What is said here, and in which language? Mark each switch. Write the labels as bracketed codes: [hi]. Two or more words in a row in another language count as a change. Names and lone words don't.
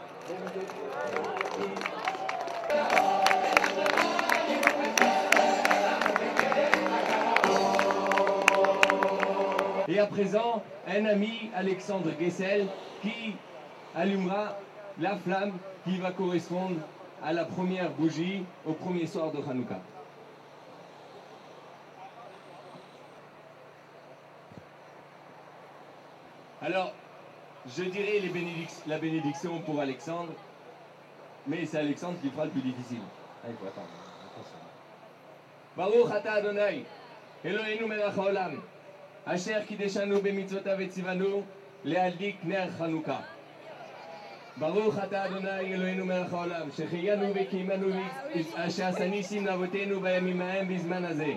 [fr] Et à présent, un ami, Alexandre Gessel, qui allumera la flamme qui va correspondre à la première bougie au premier soir de Hanouka. Alors, je dirais la bénédiction pour Alexandre, mais c'est Alexandre qui fera le plus difficile. Ah, il faut attendre. [he] ברוך אתה אדני אלהינו מלך העולם אשר קדשנו במצותיו וצונו להדליק נר חנוכה. ברוך אתה אדני אלהינו מלך העולם שהחיינו וקימנו אשר נסים לאבותינו בימים ההם בזמן הזה.